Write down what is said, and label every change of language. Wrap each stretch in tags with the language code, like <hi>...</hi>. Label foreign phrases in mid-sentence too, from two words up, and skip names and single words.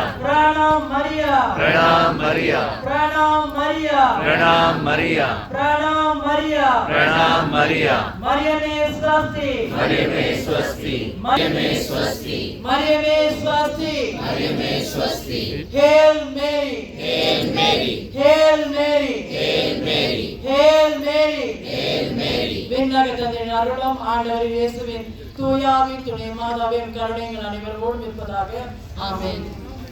<ta>பிரணாம் மரியா, பிரணாம் மரியா, பிரணாம் மரியா, பிரணாம் மரியா, பிரணாம் மரியா, பிரணாம் மரியா. மரியமே ஸ்வஸ்தி, மரியமே ஸ்வஸ்தி, மரியமே ஸ்வஸ்தி, மரியமே ஸ்வஸ்தி, மரியமே ஸ்வஸ்தி.</ta> <en>Hail Mary, Hail Mary, Hail Mary, Hail Mary, Hail Mary, Hail Mary.</en> <ta>விண்ணக தந்தையின் அருளும் ஆண்டவர் இயேசுவின் தூயாவின் துணை மாதாவின் கருணைகள் அனைவரோடும் இருப்பதாக. ஆமென்.</ta>